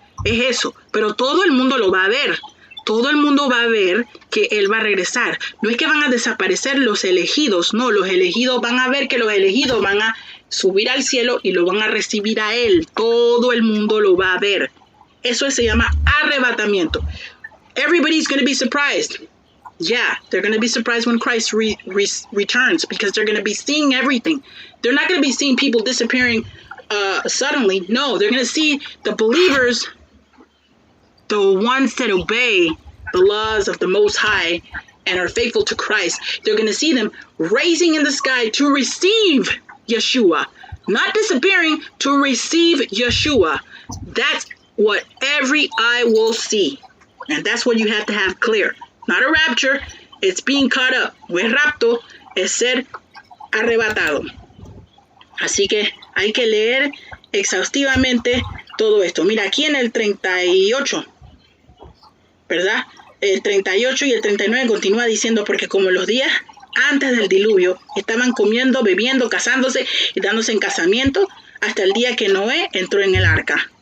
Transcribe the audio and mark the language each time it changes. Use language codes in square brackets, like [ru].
[es] Es eso, pero todo el mundo lo va a ver. Todo el mundo va a ver que él va a regresar. No es que van a desaparecer los elegidos, no, los elegidos van a ver que los elegidos van a subir al cielo y lo van a recibir a él. Todo el mundo lo va a ver. Eso se llama arrebatamiento. [en] Everybody's going to be surprised. Yeah, they're going to be surprised when Christ returns, because they're going to be seeing everything. They're not going to be seeing people disappearing suddenly. No, they're going to see the believers, the ones that obey the laws of the Most High and are faithful to Christ. They're going to see them raising in the sky to receive Yeshua, not disappearing, to receive Yeshua. That's what every eye will see. And that's what you have to have clear. Not a rapture, it's being caught up. [es] No es rapto, es ser arrebatado. Así que hay que leer exhaustivamente todo esto. Mira, aquí en el 38, ¿verdad? El 38 y el 39 continúa diciendo, porque como los días antes del diluvio estaban comiendo, bebiendo, casándose y dándose en casamiento hasta el día que Noé entró en el arca.